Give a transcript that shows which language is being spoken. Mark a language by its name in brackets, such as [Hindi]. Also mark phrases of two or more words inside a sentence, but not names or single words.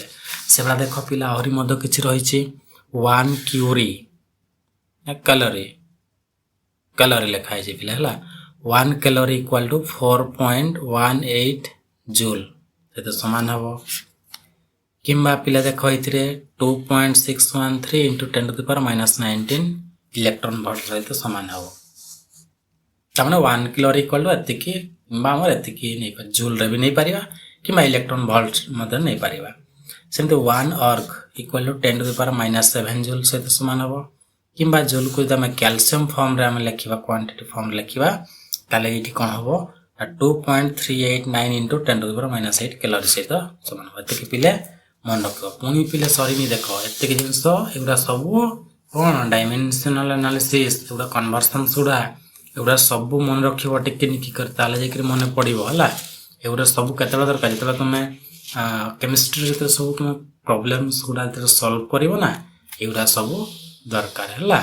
[Odia] ସେଭଳିଆ ଦେଖ ପିଲା ଆହୁରି ମଧ୍ୟ କିଛି ରହିଛି। 1 [English] curie calorie [Odia] ଲେଖା ହେଇଛି ପିଲା ହେଲା। 1 କ୍ୟାଲୋରି [English] equal to [Odia] 4.18 ଜୁଲ୍ ସେତେ ସମାନ ହେବ। କିମ୍ବା ପିଲା ଦେଖ ଏଥିରେ 2.613 [English] into 10 to the power minus 19 electron volt [Odia] ସହିତ ସମାନ ହେବ। ତାମାନେ 1 କ୍ୟାଲୋରି [English] equal to [Odia] ଏତିକି, କିମ୍ବା ଆମର ଏତିକି ନେଇପାରିବା, ଜୁଲ୍ରେ ବି ନେଇପାରିବା, କିମ୍ବା [English] electron volt [Odia] ମଧ୍ୟ ନେଇପାରିବା। ସେମିତି 1 ଅର୍ଗ [English] equal to 10 to the power minus 7 [Odia] ଜୁଲ୍ ସହିତ ସମାନ ହେବ। କିମ୍ବା ଜୁଲ୍କୁ ଯଦି ଆମେ କ୍ୟାଲସିୟମ୍ ଫର୍ମରେ ଆମେ ଲେଖିବା, କ୍ୱାଣ୍ଟିଟି ଫର୍ମରେ ଲେଖିବା, ତାହେଲେ ଏଇଠି କ'ଣ ହେବ? 2.389 [English] into 10 to the power minus 8 [Odia] କ୍ୟାଲୋରି ସହିତ ସମାନ ହେବ। ଏତିକି ପିଲେ ମନେ ରଖିବ। ପୁଣି ପିଲେ ସରିନି, ଦେଖ ଏତିକି ଜିନିଷ, ଏଗୁଡ଼ା ସବୁ କ'ଣ? [English] dimensional analysis, [Odia] ଏଗୁଡ଼ା କନଭର୍ସନ୍ସ ଗୁଡ଼ା, ଏଗୁଡ଼ା ସବୁ ମନେ ରଖିବ ଟିକେ ନିକି କରି, ତାହେଲେ ଯାଇକରି ମନେ ପଡ଼ିବ ହେଲା। ଏଗୁଡ଼ା ସବୁ କେତେବେଳେ ଦରକାର? ଯେତେବେଳେ ତୁମେ କେମିଷ୍ଟ୍ରି ଯେତେବେଳେ ସବୁ ତୁମେ ପ୍ରୋବ୍ଲେମ୍ସ ଗୁଡ଼ା ଯେତେବେଳେ ସଲ୍ଭ କରିବ ନା, ଏଗୁଡ଼ା ସବୁ ଦରକାର ହେଲା।